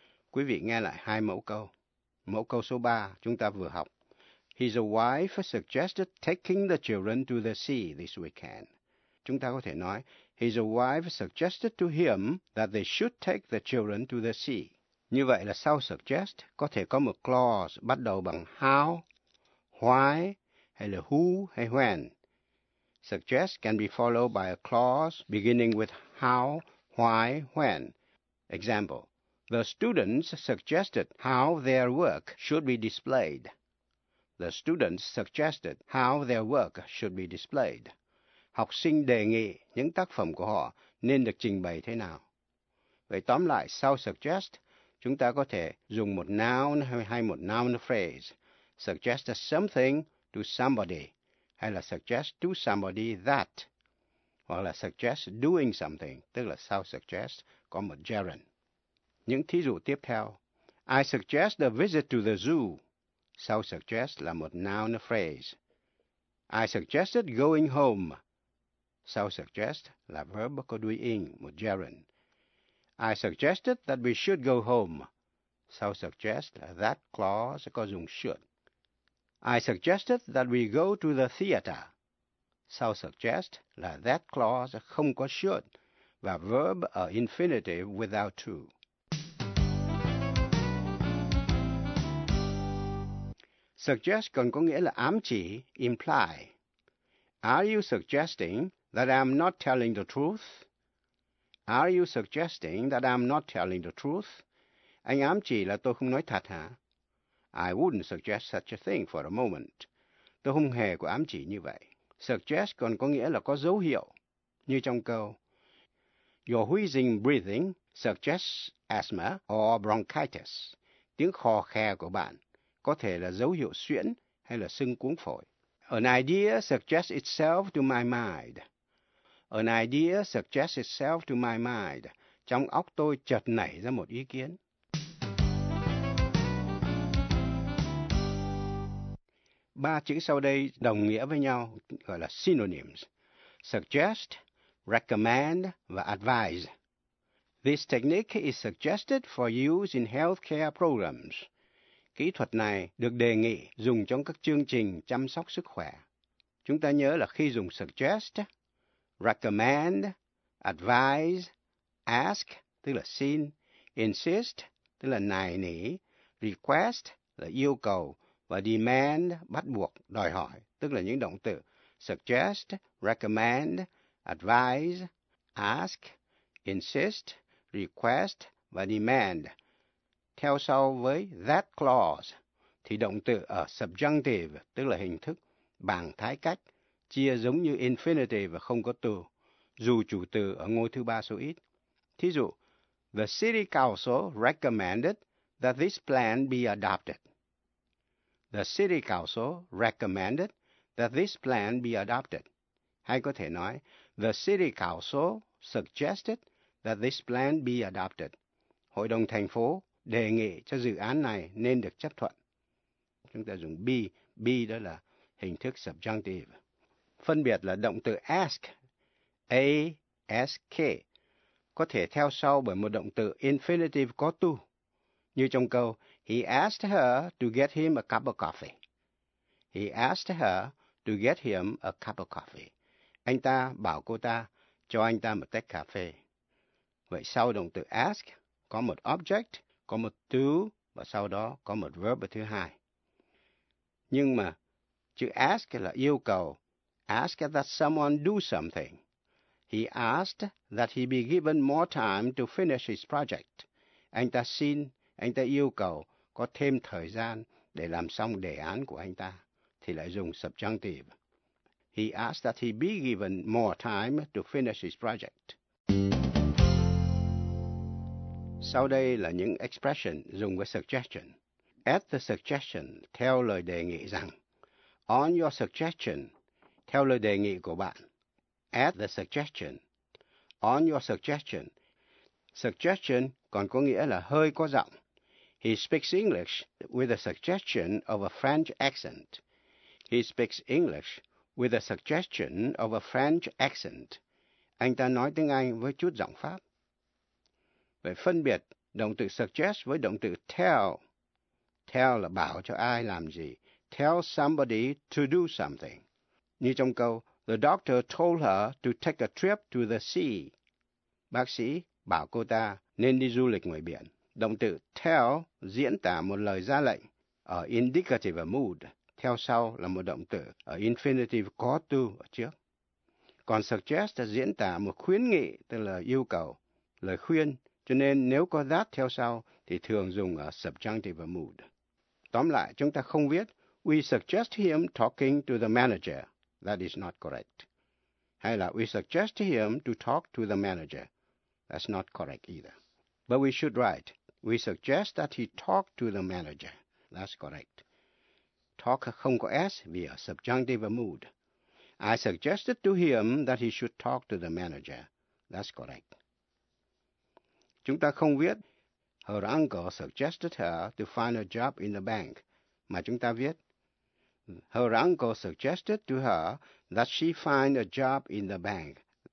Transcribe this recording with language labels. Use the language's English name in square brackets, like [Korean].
[Vietnamese] Quý vị nghe lại hai mẫu câu. Mẫu câu số 3 chúng ta vừa học. [English] His wife suggested taking the children to the sea this weekend. [Vietnamese] Chúng ta có thể nói, [English] his wife suggested to him that they should take the children to the sea. [Vietnamese] Như vậy là sau suggest có thể có một clause bắt đầu bằng how, why, hay là who, hay when. [English] Suggest can be followed by a clause beginning with how, why, when. Example, the students suggested how their work should be displayed. The students suggested how their work should be displayed. [Vietnamese] Học sinh đề nghị những tác phẩm của họ nên được trình bày thế nào. Vậy tóm lại, sau suggest, chúng ta có thể dùng một noun hay một noun phrase. [English] Suggest something to somebody. [Vietnamese] Hay là [English] suggest to somebody that. [Vietnamese] Hoặc là [English] suggest doing something. [Vietnamese] Tức là sau suggest có một gerund. Những thí dụ tiếp theo. [English] I suggest a visit to the zoo. [Vietnamese] Sau suggest là một noun phrase. [English] I suggested going home. [Vietnamese] Sau suggest là verb có đuôi ing, một gerund. [English] I suggested that we should go home. [Vietnamese] Sau suggest là that clause có dùng should. [English] I suggested that we go to the theater. [Vietnamese] Sau suggest là that clause không có should và verb ở infinitive without to. Suggest còn có nghĩa là ám chỉ, imply. [English] Are you suggesting that I'm not telling the truth? Are you suggesting that I'm not telling the truth? [Vietnamese] Anh ám chỉ là tôi không nói thật hả? [English] I wouldn't suggest such a thing for a moment. [Vietnamese] Tôi không hề có ám chỉ như vậy. Suggest còn có nghĩa là có dấu hiệu, như trong câu. [English] Your wheezing breathing suggests asthma or bronchitis. [Vietnamese] Tiếng khò khè của bạn có thể là dấu hiệu suyễn hay là sưng cuống phổi. [English] An idea suggests itself to my mind. An idea suggests itself to my mind. [Vietnamese] Trong óc tôi chợt nảy ra một ý kiến. Ba chữ sau đây đồng nghĩa với nhau, gọi là synonyms. [English] Suggest, recommend và advise. This technique is suggested for use in healthcare programs. [Vietnamese] Kỹ thuật này được đề nghị dùng trong các chương trình chăm sóc sức khỏe. Chúng ta nhớ là khi dùng suggest, recommend, advise, ask, tức là xin, insist, tức là nài nỉ, request, là yêu cầu, và demand, bắt buộc, đòi hỏi, tức là những động từ suggest, recommend, advise, ask, insist, request và demand. Theo sau với that clause, thì động từ ở subjunctive, tức là hình thức bằng thái cách, chia giống như infinitive và không có từ, dù chủ từ ở ngôi thứ ba số ít. Thí dụ, [English] the city council recommended that this plan be adopted. The city council recommended that this plan be adopted. [Vietnamese] Hay có thể nói, [English] the city council suggested that this plan be adopted. [Vietnamese] Hội đồng thành phố đề nghị cho dự án này nên được chấp thuận. Chúng ta dùng be. Be đó là hình thức subjunctive. Phân biệt là động từ ask. A-S-K. Có thể theo sau bởi một động từ infinitive có to. Như trong câu, [English] he asked her to get him a cup of coffee. [Vietnamese] He asked her to get him a cup of coffee. Anh ta bảo cô ta cho anh ta một tách cà phê. Vậy sau động từ ask, có một object, có một to, và sau đó có một verb thứ hai. Nhưng mà chữ ask là yêu cầu, [English] ask that someone do something. He asked that he be given more time to finish his project. [Vietnamese] Anh ta xin, anh ta yêu cầu có thêm thời gian để làm xong đề án của anh ta, thì lại dùng subjunctive. [English] He asked that he be given more time to finish his project. [Vietnamese] Sau đây là những expression dùng với suggestion. [English] At the suggestion, [Vietnamese] theo lời đề nghị rằng. [English] On your suggestion, [Vietnamese] theo lời đề nghị của bạn. [English] At the suggestion. On your suggestion. [Vietnamese] Suggestion còn có nghĩa là hơi có giọng. [English] He speaks English with a suggestion of a French accent. He speaks English with a suggestion of a French accent. [Vietnamese] Anh ta nói tiếng Anh với chút giọng Pháp. Vậy phân biệt động từ suggest với động từ tell. Tell là bảo cho ai làm gì. [English] Tell somebody to do something. [Vietnamese] Như trong câu, [English] the doctor told her to take a trip to the sea. [Vietnamese] Bác sĩ bảo cô ta nên đi du lịch ngoài biển. Động từ tell diễn tả một lời ra lệnh ở indicative mood. Theo sau là một động từ ở infinitive có to ở trước. Còn suggest là diễn tả một khuyến nghị, tức là yêu cầu, lời khuyên. Cho nên nếu có that theo sau thì thường dùng ở subjunctive mood. Tóm lại, chúng ta không viết [English] we suggest him talking to the manager. That is not correct. [Vietnamese] Hay là [English] we suggest him to talk to the manager. That's not correct either. But we should write we suggest that he talk to the manager. That's correct. [Vietnamese] Talk không có s vì ở subjunctive mood. [English] I suggested to him that he should talk to the manager. That's correct. [Vietnamese] Chúng ta không viết [English] her uncle suggested her to find a job in the bank, [Vietnamese] mà chúng ta viết [English] her uncle suggested to her that she find a job in the bank.